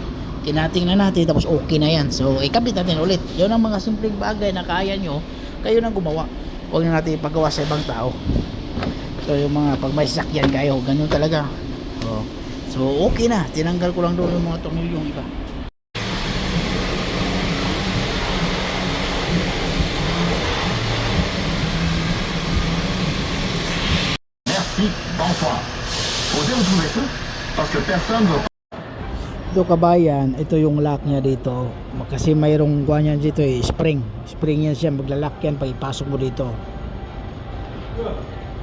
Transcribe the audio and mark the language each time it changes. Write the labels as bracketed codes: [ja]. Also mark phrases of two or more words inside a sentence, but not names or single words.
[tl] Kinating na natin tapos okay na yan. So ikabit natin ulit. Yun ang mga simpleng bagay na kaya nyo, kayo nang gumawa. Huwag na natin ipagawa sa ibang tao. So yung mga pag may sakyan kayo, ganun talaga. Oh. So okay na, tinanggal ko lang doon yung mga tornilyong iba. [fr] Merci, bonsoir. [pt] Podemos conversar? [fr] Parce que personne ne veut. [tl] Ito kabayan, ito yung lock niya dito. Kasi mayroong kuha niya dito spring. Spring yan siya, maglalak yan pag ipasok mo dito.